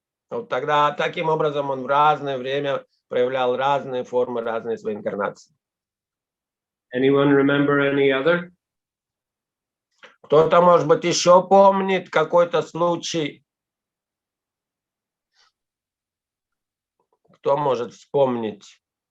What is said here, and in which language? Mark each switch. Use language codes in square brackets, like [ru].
[ru] Вот тогда таким образом он в разное время проявлял разные формы, разные свои инкарнации. [en] Anyone remember any other? [ru] Кто-то, может быть, еще помнит какой-то случай? Кто может вспомнить?